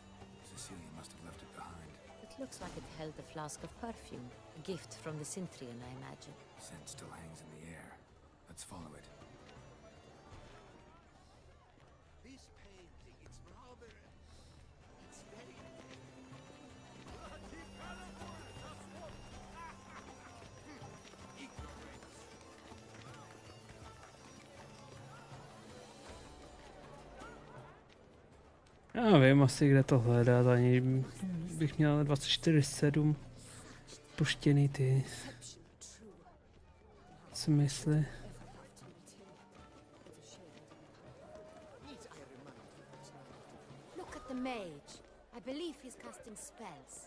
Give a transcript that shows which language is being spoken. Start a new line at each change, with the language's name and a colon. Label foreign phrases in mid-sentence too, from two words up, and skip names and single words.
English: Cecilia must have left it behind. It looks like it held a flask of perfume. A gift from the Cintrian, I imagine. Scent still hangs in the air. Let's follow it. This painting, it's rather... It's very...
Czech: Já vím asi, kde to hledat, ani bych měl 24/7 puštěný ty smysly.
English: Look at the mage. I believe he's casting spells.